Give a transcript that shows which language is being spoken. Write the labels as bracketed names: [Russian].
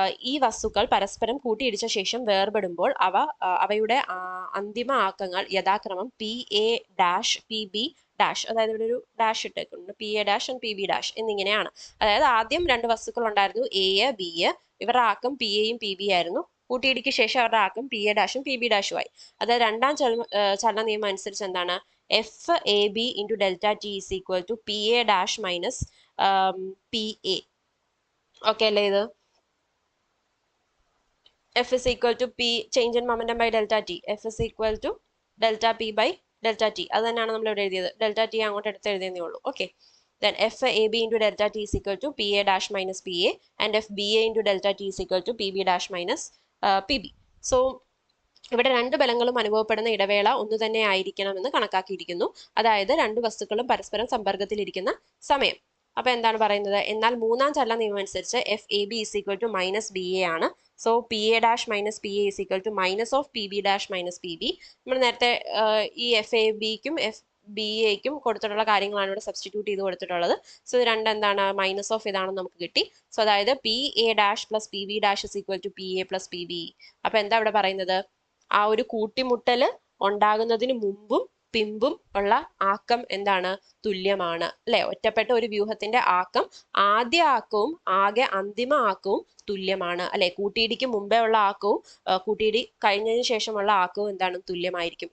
[Malayalam] ഈ വസ്തുക്കൾ പരസ്പരം കൂട്ടിയിടിച്ച ശേഷം വേർപെടുമ്പോൾ അവയുടെ അന്തിമ ആക്കങ്ങൾ യഥാക്രമം PA' PB', അതായത് ഇവിടെ ഒരു ഡാഷ് ഇട്ടേക്കുന്നുണ്ട്, PA' and PB' എന്നിങ്ങനെയാണ്. അതായത് ആദ്യം രണ്ട് വസ്തുക്കൾ ഉണ്ടായിരുന്നു, A B. ഇവരുടെ ആക്കം PAയും PB ആയിരുന്നു. കൂട്ടിയിടിക്ക് ശേഷം അവരുടെ ആക്കം PA' PB' ആയി. അതായത് രണ്ടാം ചലന നിയമം അനുസരിച്ച് എന്താണ്? [English] FAB × ΔT is equal to PA' minus PA. [Malayalam] Okay അല്ലേ? [English] ഇത് F is equal to P change in momentum by ΔT. F is equal to ΔP by ΔT. [Malayalam] അത് തന്നെയാണ് നമ്മൾ ഇവിടെ എഴുതിയത്. ΔT അങ്ങോട്ട് എടുത്ത് എഴുതിയതേ ഉള്ളൂ. Okay, [English] then FAB into delta T is equal to PA dash minus PA and FBA into delta T is equal to PB dash minus PB. [Malayalam] So ഇവിടെ രണ്ട് ബലങ്ങളും അനുഭവപ്പെടുന്ന ഇടവേള ഒന്ന് തന്നെ ആയിരിക്കണമെന്ന് കണക്കാക്കിയിരിക്കുന്നു. അതായത് രണ്ട് വസ്തുക്കളും പരസ്പരം സമ്പർക്കത്തിലിരിക്കുന്ന സമയം. അപ്പൊ എന്താണ് പറയുന്നത്? എന്നാൽ മൂന്നാം ചലന നിയമം അനുസരിച്ച് [English] FAB is equal to minus BA [Malayalam] ആണ്. [English] So PA dash minus PA is equal to minus of PB dash minus PB. [Malayalam] നമ്മൾ നേരത്തെ ഈ FABക്കും FBAക്കും കൊടുത്തിട്ടുള്ള കാര്യങ്ങളാണ് ഇവിടെ സബ്സ്റ്റിറ്റ്യൂട്ട് ചെയ്ത് കൊടുത്തിട്ടുള്ളത്. സോ ഇത് രണ്ടെന്താണ്? മൈനസ് ഓഫ് ഇതാണെന്ന് നമുക്ക് കിട്ടി. [English] So അതായത് PA dash plus PB dash is equal to PA plus PB. [Malayalam] അപ്പൊ എന്താ ഇവിടെ പറയുന്നത്? ആ ഒരു കൂട്ടിമുട്ടല് ഉണ്ടാകുന്നതിന് മുമ്പും പിമ്പും ഉള്ള ആക്കം എന്താണ്? തുല്യമാണ് അല്ലെ? ഒറ്റപ്പെട്ട ഒരു വ്യൂഹത്തിന്റെ ആക്കം ആദ്യ ആക്കവും ആകെ അന്തിമ ആക്കവും തുല്യമാണ് അല്ലെ? കൂട്ടിയിടിക്ക് മുമ്പേ ഉള്ള ആക്കവും കൂട്ടിയിടി കഴിഞ്ഞതിന് ശേഷമുള്ള ആക്കവും എന്താണ്? തുല്യമായിരിക്കും.